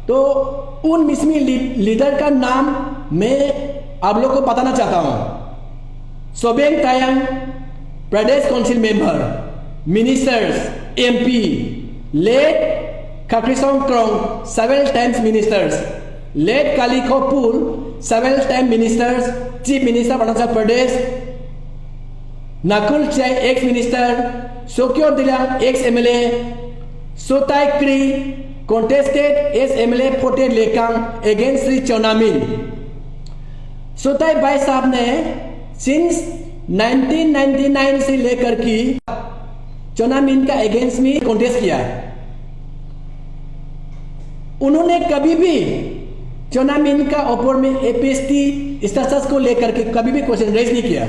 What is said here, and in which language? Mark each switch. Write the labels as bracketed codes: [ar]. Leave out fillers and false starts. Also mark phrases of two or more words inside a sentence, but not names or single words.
[hi] तो उन मिसमी लीडर का नाम मैं आप लोग को बताना चाहता हूँ। [en] Sobeng Tayang Pradesh council member, ministers, MP, late Khakrisong Krong several times ministers, late Kalikho Pul several time ministers, chief minister of Arunachal Pradesh, Nakul Chai ex minister, Sokyo Dilang ex MLA, Sotai Kri contested as MLA Phote Lekang against Sri Chonamin। [hi] सोताई भाई साहब ने सिंस 1999 से लेकर की चोनामिन का अगेंस्ट में कॉन्टेस्ट किया। उन्होंने कभी भी चोनामिन का ऊपर में [en] APST status [hi] को लेकर के कभी भी [en] question raise [hi] नहीं किया।